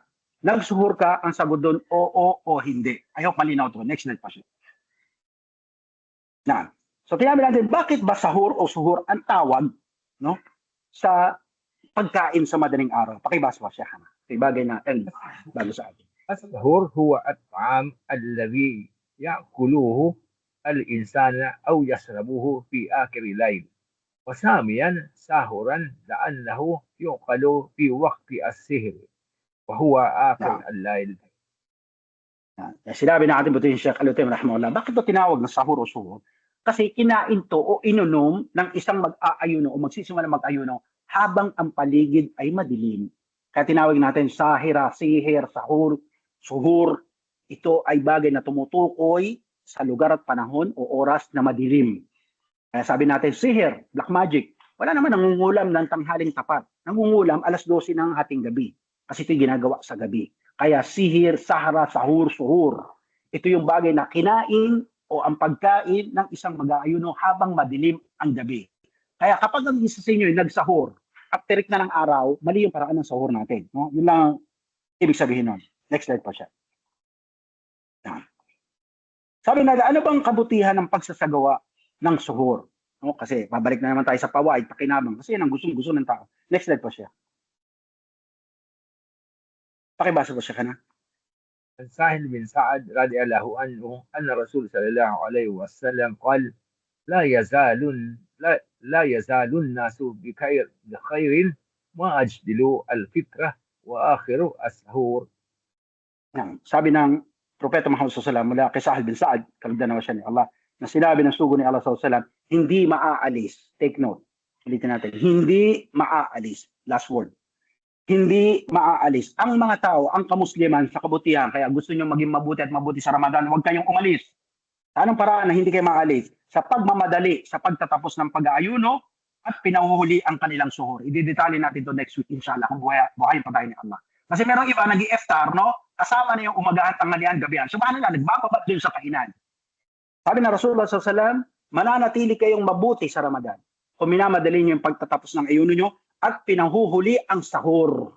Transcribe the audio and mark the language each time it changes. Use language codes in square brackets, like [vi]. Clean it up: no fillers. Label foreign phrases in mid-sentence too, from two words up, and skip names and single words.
[tl] Nagsuhur ka, ang sagot doon, oo o hindi. [en] I hope [tl] malinaw to. [en] Next slide [tl] pa siya. Na. So tinabi natin, bakit ba sahur o suhur ang tawag, no, sa pagkain sa madaling araw? Pakibasa pa siya. Okay, bagay na bago sa atin. [ar] السحور هو الطعام الذي يأكله الإنسان أو يشربه في آخر الليل وساميا ساهرا لأنه يؤكل في وقت السهر وهو آخر الليل. [tl] Sinabi na ating butihin Sheikh Al-Uthaymeen rahimahullah, bakit ito tinawag na sahur o suhur? Kasi kinain to o inunom ng isang mag-aayuno o magsisimula mag-ayuno habang ang paligid ay madilim. Kaya tinawag natin sahira, sihir, sahur, suhur. Ito ay bagay na tumutukoy sa lugar at panahon o oras na madilim. Kaya sabi natin, sihir, black magic. Wala naman nangungulam ng tanghaling tapat. Nangungulam alas 12 ng hating gabi. Kasi ito ginagawa sa gabi. Kaya sihir, sahara, sahur, suhur. Ito yung bagay na kinain o ang pagkain ng isang mag-aayuno habang madilim ang gabi. Kaya kapag ang isa sa inyo ay nagsahur, after na ng araw, mali yung paraan ng sahur natin. No? Yun lang ang ibig sabihin nun. [en] Next slide [tl] po siya. Yan. Sabi na, ano bang kabutihan ng pagsasagawa ng suhur? No? Kasi babalik na naman tayo sa pawaid, pakinabang. Kasi yan ang gusto ng tao. [en] Next slide [tl] po siya. Pakibasa po siya ka na. [ar] عن سهل بن سعد رضي الله عنه أن الرسول صلى الله عليه وسلم قال لا يزال الناس بخير ما أجدلوا الفطرة وآخر السحور. [tl] Sabi ng Propeta Muhammad SAW mula kay Sahal bin Sa'ad, kalagdan naman siya ni Allah, na sinabi ng sugo ni Allah SAW, hindi maaalis. [en] Take note. [tl] Ulitin natin. Hindi maaalis. [en] Last word. [tl] Hindi maaalis. Ang mga tao, ang kamusliman sa kabutihan, kaya gusto nyo maging mabuti at mabuti sa Ramadan, huwag kayong umalis. Sa anong paraan na hindi kayo maalis? Sa pagmamadali, sa pagtatapos ng pag-aayuno, at pinahuhuli ang kanilang suhur. Ididetali natin to [en] next week, [tl] inshallah, kung buhayin pa tayo ni Allah. Kasi merong iba, nag-i-iftar, no? Kasama na yung umagahan, tanghalian, gabihan. Subhanallah, nagbababad din sa kainan. Sabi na Rasulullah SAW, mananatili kayong mabuti sa Ramadan. Kung minamadali nyo yung pagtatapos ng ayuno nyo, at pinahuhuli ang sahur.